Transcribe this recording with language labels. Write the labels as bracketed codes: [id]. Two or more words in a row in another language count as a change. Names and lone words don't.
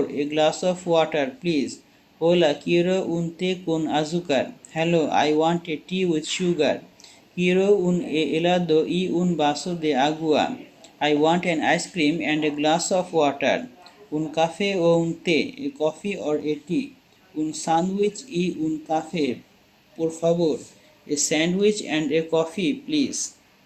[en] A glass of water, please. [es] Hola, quiero un té con azúcar. [en] Hello, I want a tea with sugar. [es] Quiero un helado y un vaso de agua. [en] I want an ice cream and a glass of water. [es] Un café o un té, [en] a coffee or a tea. [es] Un sándwich y un café, por favor. [en] A sandwich and a coffee please.